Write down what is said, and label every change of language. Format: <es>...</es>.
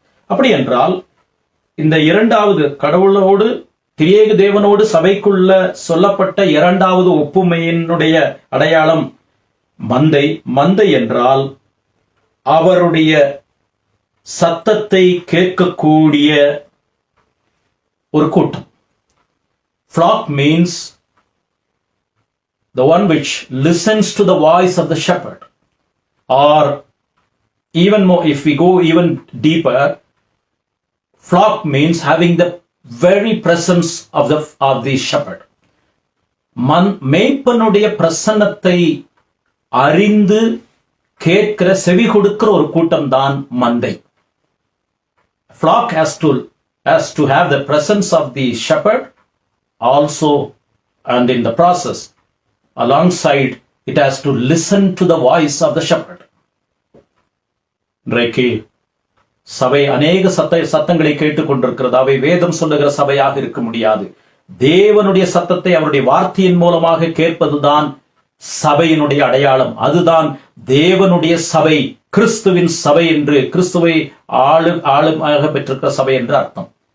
<ta>அப்படி என்றால் இந்த இரண்டாவது கடவுளோடு திரியேக தேவனோடு சபைக்குள்ள சொல்லப்பட்ட இரண்டாவது ஒப்புமையினுடைய அடையாளம் மந்தை. மந்தை என்றால் அவருடைய சத்தத்தை கேட்கக்கூடிய ஒரு கூட்டம்.</ta> <en>Flock means the one which listens to the voice of the shepherd. Or even more, if we go even deeper, flock means having the very presence of the shepherd.</en> <ta>மேய்ப்பனுடைய பிரசன்னத்தை அறிந்து கேட்கிற செவி கொடுக்கிற ஒரு கூட்டம் தான் மந்தை.</ta> <en>Flock has to have the presence of the shepherd also, and in the process alongside it has to listen to the voice of the shepherd.</en> <ta>இன்றைக்கு சபை அநேக சத்தங்களை கேட்டுக் கொண்டிருக்கிறது. அவை வேதம் சொல்லுகிற சபையாக இருக்க முடியாது. தேவனுடைய சத்தத்தை அவருடைய வார்த்தையின் மூலமாக கேட்பதுதான் சபையினுடைய அடையாளம். அதுதான் தேவனுடைய சபை, கிறிஸ்துவின் சபை என்று, கிறிஸ்துவை ஆளுமாக பெற்றிருக்கிற சபை என்று அர்த்தம்.</ta>